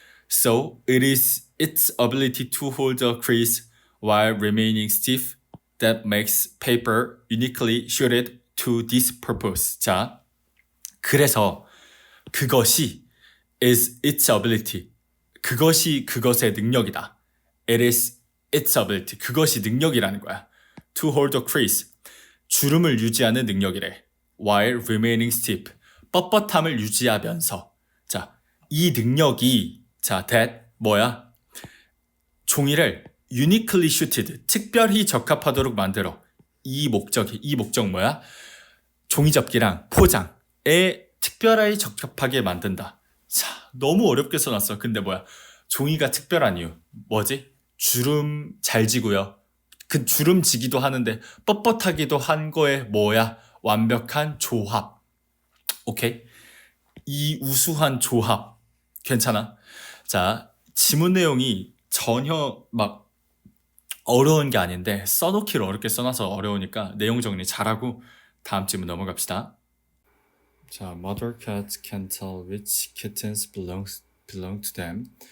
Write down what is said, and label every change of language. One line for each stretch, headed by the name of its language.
English: So it is its ability to hold a crease while remaining stiff that makes paper uniquely suited to this purpose.
Korean: 자, 그래서 그것이
English: is its ability.
Korean: 그것이 그것의 능력이다.
English: It is its ability.
Korean: 그것이 능력이라는 거야.
English: To hold a crease.
Korean: 주름을 유지하는 능력이래.
English: While remaining stiff.
Korean: 뻣뻣함을 유지하면서. 자, 이 능력이 that 뭐야? 종이를
English: uniquely suited.
Korean: 특별히 적합하도록 만들어. 이 목적 뭐야? 종이 접기랑 포장에 특별하게 적합하게 만든다. 자, 너무 어렵게 써놨어. 근데 뭐야? 종이가 특별한 이유. 뭐지? 주름 잘 지고요. 그 주름 지기도 하는데 뻣뻣하기도 한 거에 뭐야? 완벽한 조합. 오케이? 이 우수한 조합. 괜찮아? 자, 지문 내용이 전혀 막 어려운 게 아닌데 써놓기를 어렵게 써놔서 어려우니까 내용 정리 잘하고 다음 질문 넘어갑시다.
English: 자, mother cats can tell which kittens belong to them.